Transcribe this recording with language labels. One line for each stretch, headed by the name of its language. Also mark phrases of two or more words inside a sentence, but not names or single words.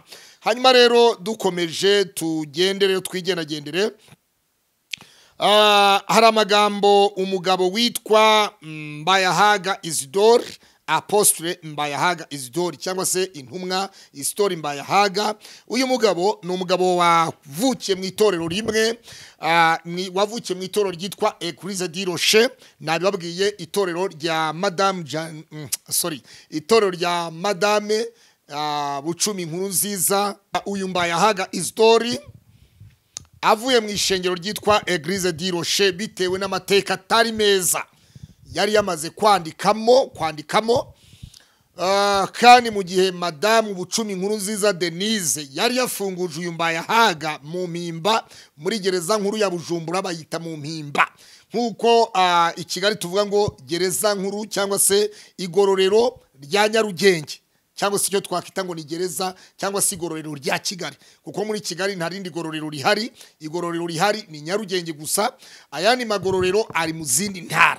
Kinyarwanda: Hanyuma rero dukomeje tugendere twigendagendere, hari amagambo umugabo witwa Mbayahaga Isidore, Apostle Mbayahaga Isidore cyangwa se intumwa Isidore Mbayahaga. Uyu mugabo ni umugabo wavukiye mu itorero rimwe, wavukiye mu itorero ryitwa Église du Rocher, nabibabwiye itorero rya itorero rya Madame Bucumi Nkurunziza. Uyu Mbayahaga Isidore avuye mu ishengero ryitwa Église du Rocher bitewe n'amateka atari meza yari yamaze kwandikamo kandi mu gihe Madamu Bucumi Nkurunziza Denise yari yafunguje uyu Mbayahaga mu mpimba muri gereza nkuru ya Bujumbura, bayita mu mpimba, nk'uko i Kigali tuvuga ngo gereza nkuru cyangwa se igororero rya Nyarugenge, cyangwa se icyo twakwita ngo ni gereza cyangwa se igororero rya Kigali, kuko muri Kigali nta rindi gororero rihari, igororero rihari ni Nyarugenge gusa, ayandi magororero ari mu zindi ntara.